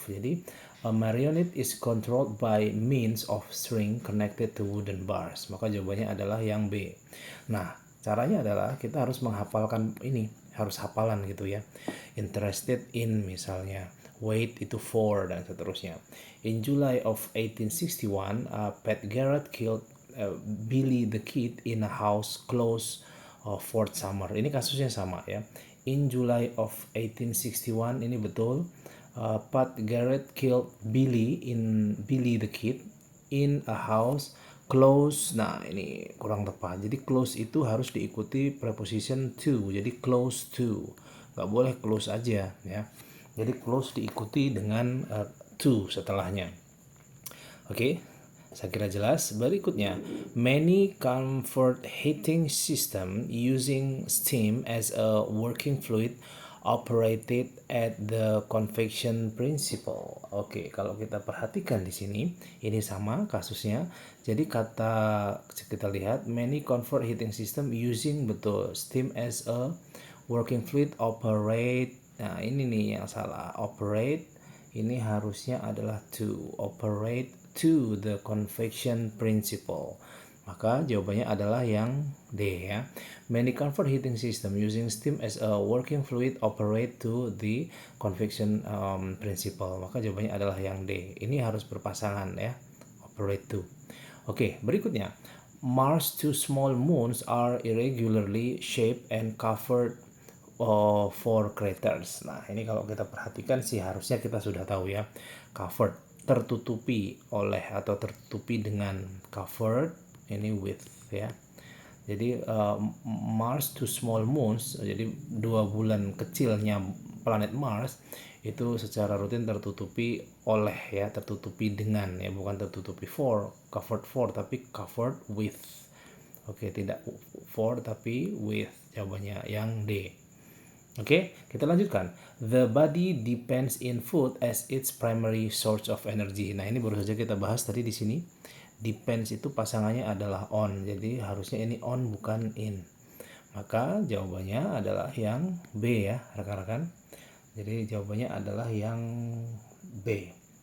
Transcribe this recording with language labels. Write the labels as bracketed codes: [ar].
[id] Jadi [en] a marionette is controlled by means of string connected to wooden bars. [id] Maka jawabannya adalah yang B. Nah, caranya adalah kita harus menghafalkan ini, harus hafalan gitu ya. Interested in misalnya, wait itu for, dan seterusnya. [en] In July of 1861, Pat Garrett killed Billy the Kid in a house close Fort Summer. [id] Ini kasusnya sama ya. [en] In July of 1861 [id] ini betul. [en] Pat Garrett killed Billy the Kid in a house close. [id] Nah, ini kurang tepat. Jadi close itu harus diikuti preposition to. Jadi close to. Nggak boleh close aja ya. Jadi close diikuti dengan to setelahnya. Oke, saya kira jelas. [en] Berikutnya, many comfort heating system using steam as a working fluid operated at the convection principle. [id] Oke, kalau kita perhatikan di sini, ini sama kasusnya. Jadi kita lihat [en] many comfort heating system using [id] betul [en] steam as a working fluid operate. [id] Nah, ini nih yang salah. Operate ini harusnya adalah [en] to operate to the convection principle. [id] Maka jawabannya adalah yang D ya. [en] Many comfort heating system using steam as a working fluid operate to the convection principle. [id] Maka jawabannya adalah yang D. Ini harus berpasangan ya. Operate to. Oke, berikutnya. [en] Mars' two small moons are irregularly shaped and covered four craters. [id] Nah, ini kalau kita perhatikan sih harusnya kita sudah tahu ya. Covered, tertutupi oleh atau tertutupi dengan, covered ini with ya. Jadi [en] Mars two small moons, [id] jadi dua bulan kecilnya planet Mars itu secara rutin tertutupi oleh ya, tertutupi dengan ya, bukan tertutupi for, covered for, tapi covered with. Oke, tidak for tapi with, jawabannya yang D. Oke, kita lanjutkan. [en] The body depends in food as its primary source of energy. [id] Nah, ini baru saja kita bahas tadi di sini. Depends itu pasangannya adalah on. Jadi harusnya ini on bukan in. Maka jawabannya adalah yang B ya, rekan-rekan. Jadi jawabannya adalah yang B.